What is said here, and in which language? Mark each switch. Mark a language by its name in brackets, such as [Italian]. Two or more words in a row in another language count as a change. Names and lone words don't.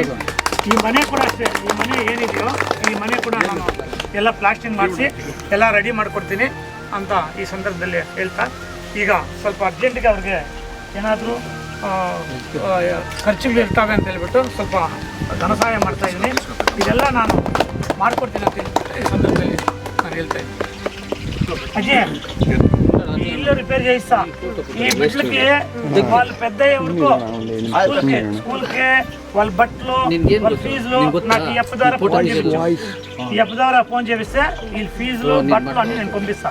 [Kannada] ಈ ಮನೆ ಕೂಡ ಅಷ್ಟೇ, ಈ ಮನೆ ಏನಿದೆಯೋ ಈ ಮನೆ ಕೂಡ ನಾನು ಎಲ್ಲ ಪ್ಲಾಸ್ಟಿಂಗ್ ಮಾಡಿಸಿ ಎಲ್ಲ ರೆಡಿ ಮಾಡಿಕೊಡ್ತೀನಿ ಅಂತ ಈ ಸಂದರ್ಭದಲ್ಲಿ ಹೇಳ್ತಾ, ಈಗ ಸ್ವಲ್ಪ ಅರ್ಜೆಂಟಿಗೆ ಅವ್ರಿಗೆ ಏನಾದರೂ ಖರ್ಚುಗಳು ಇರ್ತವೆ ಅಂತ ಹೇಳ್ಬಿಟ್ಟು ಸ್ವಲ್ಪ ಧನ ಸಹಾಯ ಮಾಡ್ತಾಯಿದ್ದೀನಿ. ಇದೆಲ್ಲ ನಾನು ಮಾಡಿಕೊಡ್ತೀನಿ ಅಂತ ಈ ಸಂದರ್ಭದಲ್ಲಿ ನಾನು ಹೇಳ್ತಾ ಇದ್ದೀನಿ. [Telugu] అజయ్ ఈ ఇల్లు రిపేర్ చేయిస్తా. ఈ బిడ్డలకి వాళ్ళ పెద్ద ఊరుకో స్కూల్కి వాళ్ళ బట్టలు వాళ్ళ ఫీజులు నాకు ఈ అప్పు ద్వారా ఫోన్ చేపిస్తే ఈ ఫీజులు బట్టలు అన్ని నేను పంపిస్తా.